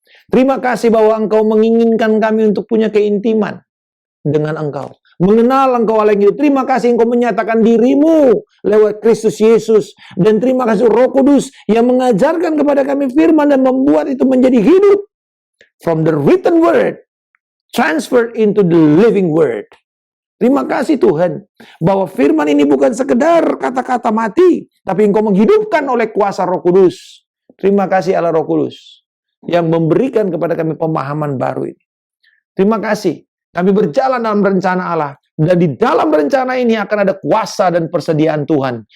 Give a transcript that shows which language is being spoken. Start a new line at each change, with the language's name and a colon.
Indonesian: Terima kasih bahwa Engkau menginginkan kami untuk punya keintiman dengan Engkau. Mengenal Engkau Allah yang hidup. Terima kasih Engkau menyatakan diri-Mu lewat Kristus Yesus. Dan terima kasih Roh Kudus yang mengajarkan kepada kami firman dan membuat itu menjadi hidup.
English: From the written word, transferred into the living word.
Indonesian: Terima kasih Tuhan, bahwa firman ini bukan sekedar kata-kata mati, tapi Engkau menghidupkan oleh kuasa Roh Kudus. Terima kasih Allah Roh Kudus, yang memberikan kepada kami pemahaman baru ini. Terima kasih, kami berjalan dalam rencana Allah, dan di dalam rencana ini akan ada kuasa dan persediaan Tuhan.